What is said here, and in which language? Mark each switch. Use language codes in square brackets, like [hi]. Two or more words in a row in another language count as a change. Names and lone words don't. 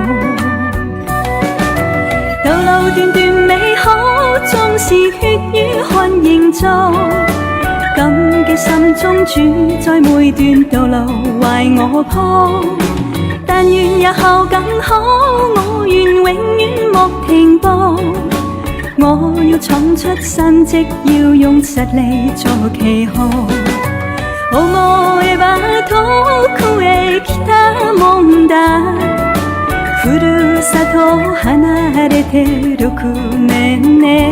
[yue] 道路段段美好，縱是血與汗營造，感激心中主在每段道路為我鋪。但願日後更好，我願永遠莫停步。我要闖出新績，要用實力做旗號。 [ja] 思えば遠へ来たもんだ、ふるさと離れて6年ね。